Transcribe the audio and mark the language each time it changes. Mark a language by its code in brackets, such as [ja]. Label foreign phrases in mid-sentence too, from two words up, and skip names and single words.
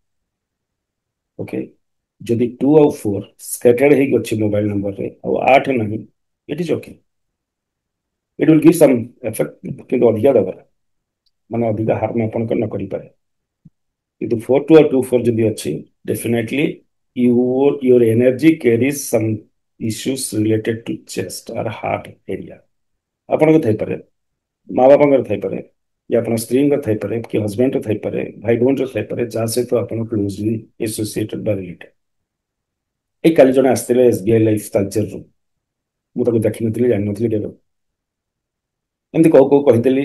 [or] ଓକେ, ଯଦି 2 ଆଉ 4 ସ୍କାଟର୍ଡ ହେଇକି ଅଛି ମୋବାଇଲ ନମ୍ବରରେ ଆଉ 8 ନାହିଁ [en] it is OK, it will give some effect [or] କିନ୍ତୁ ଅଧିକା ଦେବ ମାନେ ଅଧିକା ହାର୍ମ ଆପଣଙ୍କ ନ କରିପାରେ। କିନ୍ତୁ 42 ଆଉ 24 ଯଦି ଅଛି ଡେଫିନେଟଲି [en] your energy carries some issues related to chest or heart area। [or] ଆପଣଙ୍କ ଥାଇପାରେ, ମା ବାପାଙ୍କର ଥାଇପାରେ, କି ଆପଣ ସ୍ତ୍ରୀଙ୍କ ଥାଇପାରେ, କି ହଜବେଣ୍ଡର ଥାଇପାରେ, ଭାଇ ଭଉଣୀର ଥାଇପାରେ, ଯାହା ସହିତ ଆପଣ [en] closely associated [or] ବା ରିଲେଟେଡ୍। ଏଇ କାଲି ଜଣେ ଆସିଥିଲେ SBI ଲାଇଫ ତାଲଚେରରୁ, ମୁଁ ତାକୁ ଦେଖିନଥିଲି ଜାଣିନଥିଲି କେବେ, ଏମିତି କହୁ କହୁ କହିଦେଲି।